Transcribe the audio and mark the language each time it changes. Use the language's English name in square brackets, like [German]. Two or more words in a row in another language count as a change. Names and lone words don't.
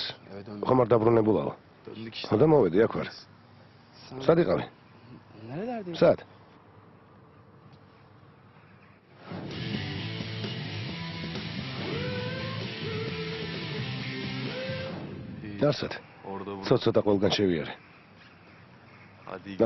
[Georgian] ხომ არ დაბრუნებულაო? [Turkish] Döndük işte. [Georgian] ხოდა მოვედი აქ ვარ. სად იყავი? სად? დასად. [Turkish] Orada burada. [Georgian] ცოტა ყველგან შევიარე. [Turkish] Hadi iyi